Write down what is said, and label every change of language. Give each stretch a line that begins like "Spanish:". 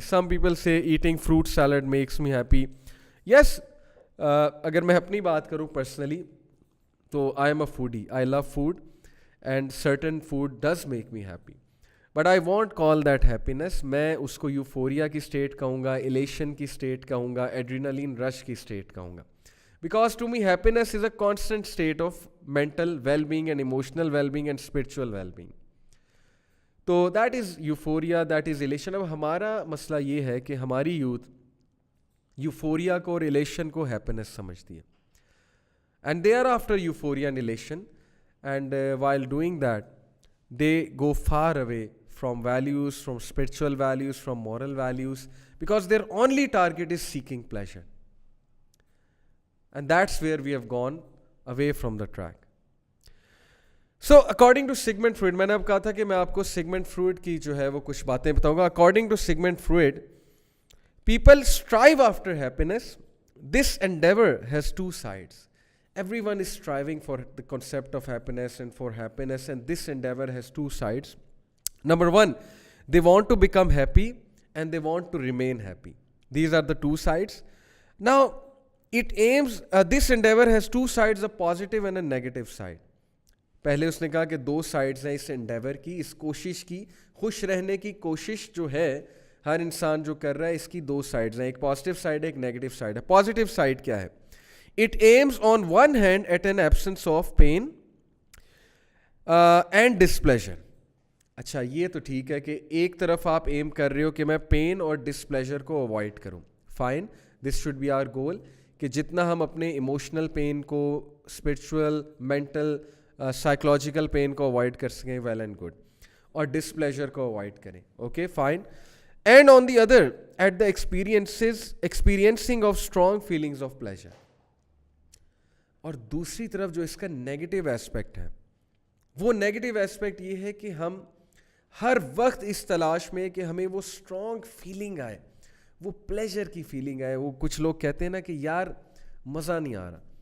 English: Some people say eating fruit salad makes me happy. Yes,
Urdu: اگر میں اپنی بات کروں
English: personally, تو I am a foodie. I love food and certain food does make me happy. But I won't call that happiness.
Urdu: میں اس کو euphoria کی state کہوں گا, ایلیشن کی اسٹیٹ کہوں گا, ایڈرینلین رش کی اسٹیٹ کہوں گا.
English: Because to me happiness is a constant state of mental well-being and emotional well-being and spiritual well-being. تو that is euphoria, that is elation.
Urdu: اب ہمارا مسئلہ یہ ہے کہ ہماری یوتھ یوفوریا کو اور ایلیشن کو ہیپینس سمجھتی ہے.
English: And they are after euphoria and elation, and while doing that, they go far away from values, from spiritual values, from moral values, because their only target is seeking pleasure. And that's where we have gone away from the track. So according to
Urdu: Sigmund Freud, میں نے اب کہا تھا کہ میں آپ کو Sigmund Freud کی جو ہے وہ کچھ باتیں بتاؤں گا.
English: According to Sigmund Freud, people strive after happiness. This endeavor has two sides. Everyone is striving for the concept of happiness and for happiness, and this endeavor has two sides. Number one, they want to become happy and they want to remain happy. These are the two sides. Now, it aims, this endeavor has two sides, a positive and a negative side.
Urdu: پہلے اس نے کہا کہ دو sides ہیں اس endeavour کی, اس کوشش کی, خوش رہنے کی کوشش جو ہے ہر انسان جو کر رہا ہے, اس کی دو سائڈز ہیں, ایک پازیٹیو سائڈ ہے, ایک نیگیٹو سائڈ ہے. پازیٹیو سائڈ کیا ہے؟
English: It aims on one hand at an absence of pain and displeasure.
Urdu: اچھا یہ تو ٹھیک ہے کہ ایک طرف آپ ایم کر رہے ہو کہ میں پین اور ڈسپلیجر کو اوائڈ کروں. Fine,
English: this should be our goal,
Urdu: کہ جتنا ہم اپنے ایموشنل پین کو, اسپرچول, مینٹل, سائیکولوجیکل پین کو اوائڈ کر سکیں,
English: well and good,
Urdu: اور ڈسپلیجر کو اوائڈ کریں. Okay fine.
English: And on the other at the experiencing of strong feelings of pleasure.
Urdu: اور دوسری طرف جو اس کا نیگیٹو ایسپیکٹ ہے, وہ نیگیٹو ایسپیکٹ یہ ہے کہ ہم ہر وقت اس تلاش میں کہ ہمیں وہ اسٹرانگ فیلنگ آئے, وہ پلیجر کی فیلنگ آئے. وہ کچھ لوگ کہتے ہیں نا کہ یار مزہ نہیں آ رہا.